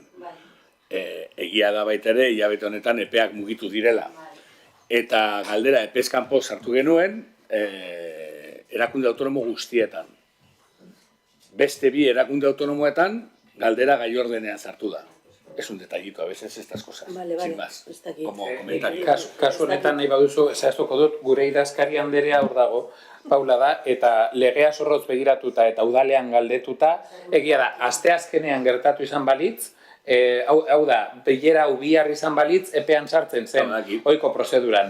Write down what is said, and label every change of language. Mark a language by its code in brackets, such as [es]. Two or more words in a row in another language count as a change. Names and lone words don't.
[eu] Egia da baita ere, hilabete honetan epeak mugitu direla. Eta galdera epez kanpo sartu genuen, erakunde autonomo guztietan. Beste bi erakunde autonomoetan, galdera gai ordenean sartu da. [es] Es un detallito, a veces estas cosas. Sin más, como comentario. [eu] Kasu honetan nahi baduzu, zehaztuko dut, gure idazkari anderea hor dago, Paula da, eta legea zorrotz begiratuta eta udalean galdetuta, egia da, asteazkenean gertatu izan balitz, hau da, bilera bihar izan balitz, epean sartzen zen, ohiko prozeduran.